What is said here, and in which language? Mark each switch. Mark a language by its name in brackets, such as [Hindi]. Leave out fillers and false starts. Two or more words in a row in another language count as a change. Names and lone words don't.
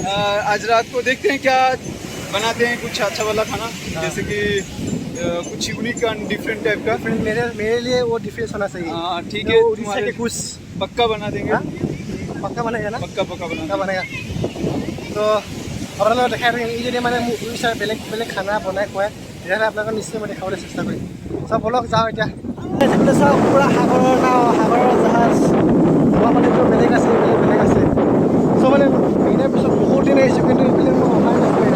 [Hindi] आज रात को देखते हैं क्या बनाते हैं, कुछ अच्छा वाला खाना। हाँ। जैसे कि कुछ [English] unique and different [Hindi] टाइप का। मेरे लिए वो डिफरेंस होना चाहिए। हाँ ठीक है, उड़ीसा के कुछ पक्का बना देंगे। हाँ? पक्का बनेगा ना? पक्का बनेगा। [Assamese] तो আপোনালোকে দেখাই থাকিম, ই যদি মানে উৰিষ্যাৰ বেলেগ বেলেগ খানা বনাই খুৱায়, তেতিয়াহ'লে আপোনালোকক নিশ্চয় মই দেখাবলৈ চেষ্টা কৰিম। চব বলক যাওঁ এতিয়া। সেইফালে চাওক পূৰা সাগৰৰ নাও, সাগৰৰ জাহাজ, আমাৰ মানেতো বেলেগ আছে, বেলেগ আছে। চ' মানে মেইনাৰ পিছত বহুত দিন আহিছোঁ, কিন্তু এইফালে মই অহাই নাছিলোঁ।